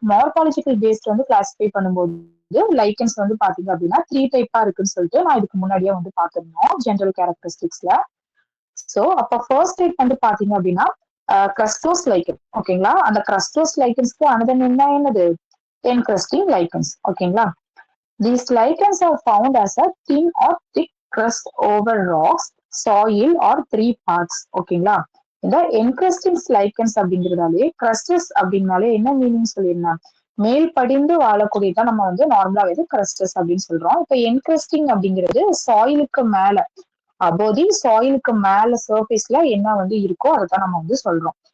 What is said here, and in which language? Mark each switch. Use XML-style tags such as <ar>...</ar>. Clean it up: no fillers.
<ta>Morphological paste வந்து classify பண்ணும்போது lichens வந்து பாத்தீங்க அப்படின்னா 3 டைப்பா இருக்குன்னு சொல்லிட்டு நான் இதுக்கு முன்னாடியே வந்து பார்த்திருந்தோம் ஜெனரல் கேரக்டரிஸ்டிக்ஸ்ல. சோ அப்ப ஃபர்ஸ்ட் டைப் வந்து பாத்தீங்க அப்படின்னா கிரஸ்டோஸ் லைக்கன். ஓகேங்களா? அந்த கிரஸ்டோஸ் லைக்கன்ஸ்க்கு அனதர் நேம் என்னது? என்கிரஸ்டிங் லைக்கன்ஸ். ஓகேங்களா?</ta> <en>These lichens are found as a thin or thick crust over rocks, soil or 3 parts.</en> <ta>ஓகேங்களா? இந்த என்கிரஸ்டிங் லைக்கன்ஸ் அப்படிங்கிறதாலே கிரஸ்டஸ் அப்படின்னாலே என்ன மீனிங் சொல்லியிருந்தேன்? மேல் படிந்து வாழக்கூடியதான் நம்ம வந்து நார்மலா வந்து கிரஸ்டஸ் அப்படின்னு சொல்றோம். இப்ப என்கிரஸ்டிங் அப்படிங்கிறது சாயிலுக்கு மேல, அபோதி சாயிலுக்கு மேல சர்ஃபேஸ்ல என்ன வந்து இருக்கோ அதைத்தான் நம்ம வந்து சொல்றோம்.</ta>